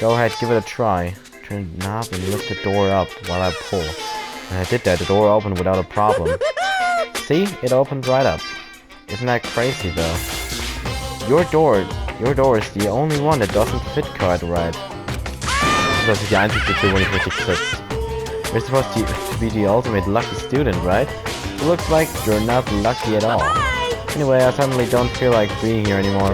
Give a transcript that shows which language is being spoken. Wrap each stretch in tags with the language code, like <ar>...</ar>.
<en>Go ahead, give it a try. Turn the knob and lift the door up while I pull. And I did that, the door opened without a problem. See? It opened right up. Isn't that crazy though? Your door is the only one that doesn't fit quite right.</en> <de>Das ist die einzige Tür, wo nicht richtig sitzt.</de> <en>You're supposed to be the ultimate lucky student, right? It looks like you're not lucky at all. Bye! Anyway, I suddenly don't feel like being here anymore.</en>